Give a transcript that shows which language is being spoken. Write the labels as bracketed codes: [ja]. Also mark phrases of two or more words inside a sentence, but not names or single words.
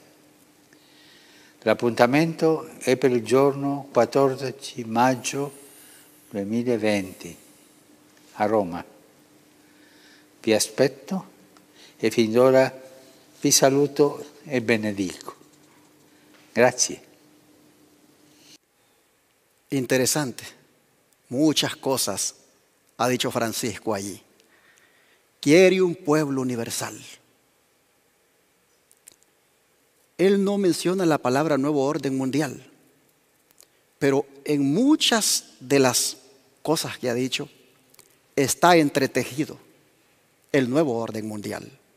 [it] L'appuntamento è per il giorno 14 maggio 2020 a Roma. Vi aspetto e fin d'ora vi saluto e benedico. Grazie. [es] Interesante. Muchas cosas ha dicho Francisco allí. Quiere un pueblo universal. Él no menciona la palabra nuevo orden mundial, pero en muchas de las cosas que ha dicho está entretejido el nuevo orden mundial.